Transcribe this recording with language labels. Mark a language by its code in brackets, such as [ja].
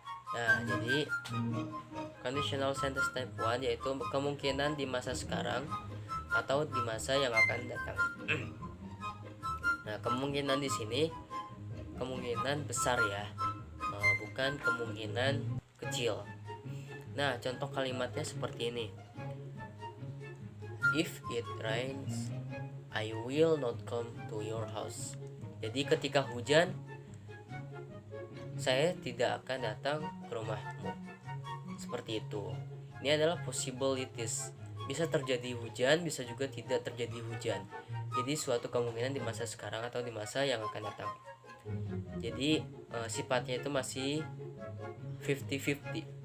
[id] Nah, jadi conditional sentence type 1 yaitu kemungkinan di masa sekarang atau di masa yang akan datang. Nah, kemungkinan di sini kemungkinan besar ya, bukan kemungkinan kecil. Nah, contoh kalimatnya seperti ini. [en] If it rains, I will not come to your house. [id] Jadi ketika hujan, saya tidak akan datang ke rumahmu. Seperti itu. Ini adalah possibilities. Bisa terjadi hujan, bisa juga tidak terjadi hujan. Jadi suatu kemungkinan di masa sekarang atau di masa yang akan datang. Jadi sifatnya itu masih 50-50.